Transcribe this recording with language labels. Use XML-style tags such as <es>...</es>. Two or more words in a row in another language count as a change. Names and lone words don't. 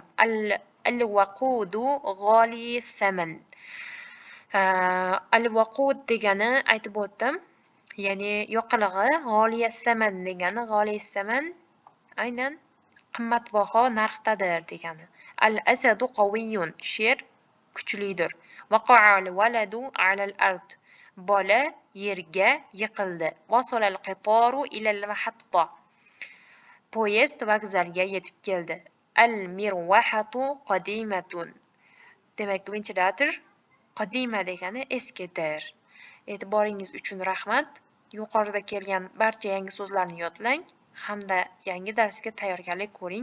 <ar>الوقود غالي الثمن.</ar> <uz>Al-waqud degani aytib o'tdim. Ya'ni yoqilg'i,</uz> <ar>غالية الثمن</ar> <uz>degani,</uz> <ar>غالية الثمن</ar> <uz>aynan qimmatbaho narxdadir degani.</uz> <ar>الأسد قوي.</ar> <uz>Sher kuchlidir.</uz> <ar>وقع الولد على الأرض.</ar> <uz>Bola yerga yiqildi.</uz> <ar>وصل القطار إلى المحطة.</ar> <uz>Poyezd vokzalga yetib keldi.</uz> <ar>المروحة قديمة.</ar> <uz>Demak, ventilyator qadima degani eskidir. E'tiboringiz uchun rahmat. Yuqorida kelgan barcha yangi so'zlarni yodlang hamda yangi darsga tayyorgarlik ko'ring.</uz>